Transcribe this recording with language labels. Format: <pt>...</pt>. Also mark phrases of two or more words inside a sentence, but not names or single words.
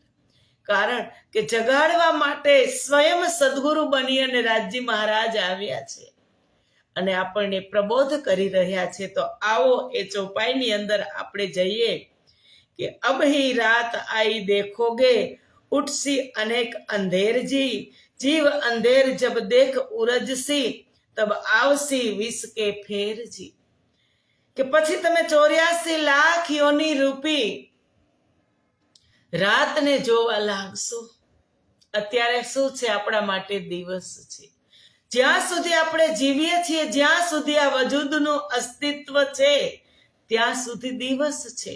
<gu>કારણ કે જગાડવા માટે સ્વયં સદગુરુ બની અને રાજજી મહારાજ આવ્યા છે અને આપણને પ્રબોધ કરી રહ્યા છે. તો આવો એ ચોપાઈની અંદર આપણે જઈએ કે</gu> <hi>अब ही रात आई देखोगे उठसी अनेक अंधेर जी, जीव अंधेर जब देख उरजसी, तब आवसी विष के फेर जी.</hi> <gu>કે પછી તમે 84 લાખ યોની રૂપી રાતને જોવા લાગશો. અત્યારે શું છે? આપણા માટે દિવસ છે. જ્યાં સુધી આપણે જીવીએ છીએ, જ્યાં સુધી આ વજૂદનું અસ્તિત્વ છે, ત્યાં સુધી દિવસ છે.</gu>